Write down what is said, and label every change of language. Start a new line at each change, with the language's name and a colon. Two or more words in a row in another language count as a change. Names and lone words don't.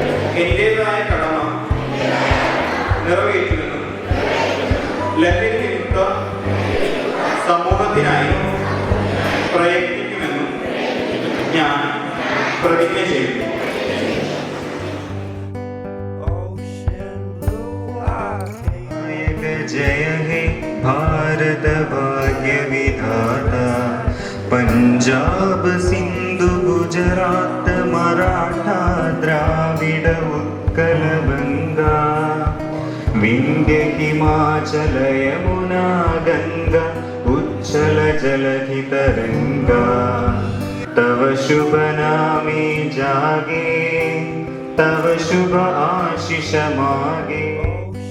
Malayalam: എന്റേതായ കടമ നിറവേറ്റുമെന്നും ലഹരിവിമുക്ത സമൂഹത്തിനായി പ്രയത്നിക്കുമെന്നും ഞാൻ പ്രതിജ്ഞ ചെയ്യുന്നു.
Bangla: জয় হে ভারত ভাগ্য বিধাতা পাঞ্জাব সিন্ধু গুজরাট মারাঠা দ্রাবিড় উৎকল বঙ্গ বিন্ধ্য হিমাচল যমুনা গঙ্গা উচ্ছল জলধি তরঙ্গ তব শুভ নামে জাগে তব শুভ আশিস মাগে।